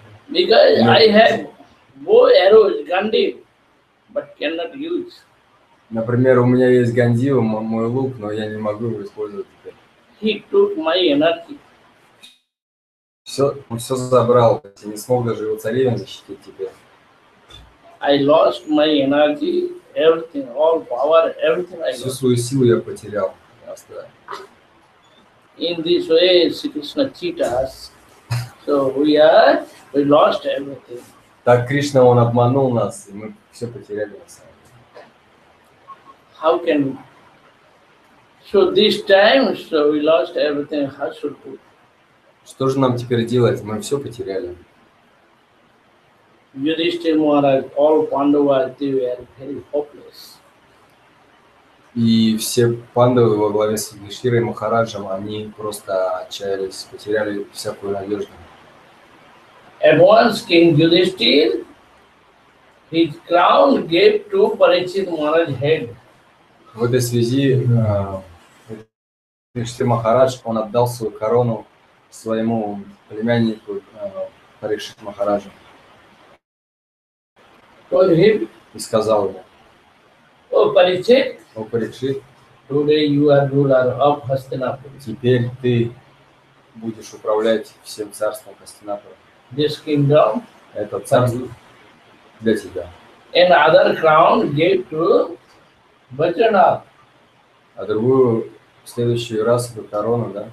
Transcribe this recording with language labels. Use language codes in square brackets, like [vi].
[en] because I have bow, arrows, gandhi, but cannot use. [ru] Например, у меня есть гандива, мой лук, но я не могу его использовать теперь. [en] He took my energy. [ru] Он все забрал, я не смог даже его царевен защитить теперь. [en] I lost my energy, everything, all power, everything I [ru] Всю [en] lost. [ru] свою силу я потерял. [en] In this way, Sri Krishna cheat us. So we lost everything. [ru] Так Кришна, он обманул нас, и мы все потеряли на самом деле. [en] How can we? So this time, so we lost everything. How should we? [ru] Что же нам теперь делать? Мы все потеряли. [en] Yudhishthira Maharaj, all Pandavas, they were very hopeless. [ru] И все пандавы во главе с Юдхиштирой и Махараджем, они просто отчаялись, потеряли всякую надежду. [en] At once King Yudhishthira, his crown gave to Parikshit Maharaj's head. [ru] В этой связи Юдхиштир Махарадж, он отдал свою корону своему племяннику Парикшит Махараджу. [en] Told him, [ru] И сказал ему: [en] "Oh Parikshit, [ru] о Парикшит, [en] today you are ruler of Hastinapur. [ru] теперь ты будешь управлять всем царством Хастинапура. [en] This kingdom, [ru] Это царство для тебя. [en] another crown gave to Bajranath, [ru] А другую, в следующий раз эту корону, да?